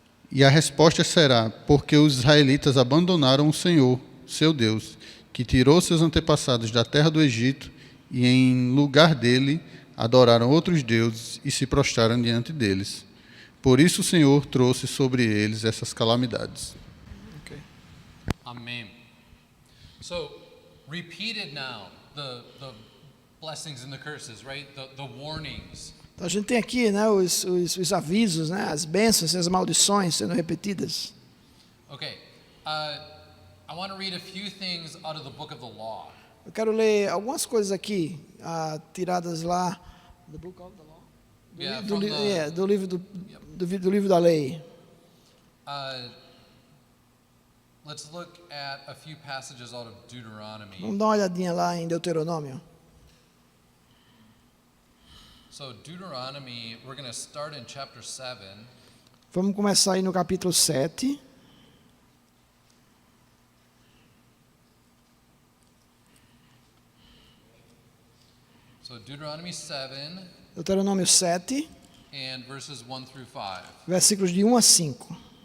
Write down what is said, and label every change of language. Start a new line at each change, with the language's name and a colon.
Portuguese: E a resposta será: porque os israelitas abandonaram o Senhor, seu Deus, que tirou seus antepassados da terra do Egito, e em lugar dele adoraram outros deuses e se prostraram diante deles. Por isso o Senhor trouxe sobre eles essas calamidades.
English: Okay. Amen. So, repeated now, the blessings and the curses, right? The warnings.
Portuguese: Então a gente tem aqui, né, os avisos, né, as bênçãos e as maldições sendo repetidas.
English: Okay. I want to read a few things out of the book of the law.
Portuguese: Eu quero ler algumas coisas aqui, tiradas lá do
English: Book of the Law. Yeah,
Portuguese: Do livro da lei.
English: Let's look at a few passages out of Deuteronomy.
Portuguese: Vamos dar uma olhadinha lá em Deuteronômio.
English: So Deuteronomy, we're going to start in chapter 7.
Portuguese: Vamos começar aí no capítulo 7.
English: So Deuteronomy 7
Portuguese: Deuteronômio 7,
English: and verses 1 through 5.
Portuguese: versículos de 1 a 5.